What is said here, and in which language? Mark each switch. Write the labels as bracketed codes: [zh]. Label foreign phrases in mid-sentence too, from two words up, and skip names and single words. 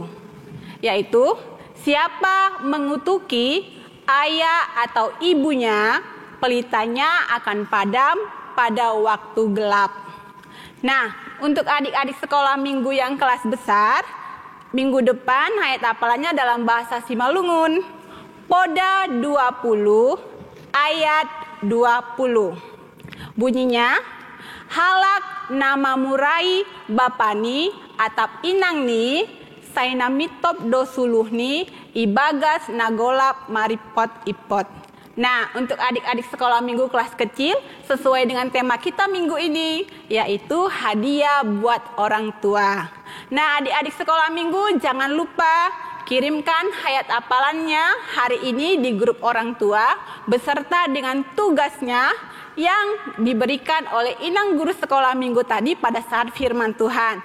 [id] Yaitu, siapa mengutuki ayah atau ibunya, pelitanya akan padam pada waktu gelap. Nah, untuk adik-adik sekolah minggu yang kelas besar, minggu depan hayat hafalannya dalam bahasa Simalungun. Poda 20 ayat 20. [bts] Bunyinya, halak nama murai bapani atap inangni sainamitop dosuluhni ibagas nagolap maripot ipot. [id] Nah, untuk adik-adik sekolah minggu kelas kecil sesuai dengan tema kita minggu ini, yaitu hadiah buat orang tua. Nah, adik-adik sekolah minggu jangan lupa kirimkan hayat hafalannya hari ini di grup orang tua beserta dengan tugasnya yang diberikan oleh Inang guru sekolah minggu tadi pada saat firman Tuhan.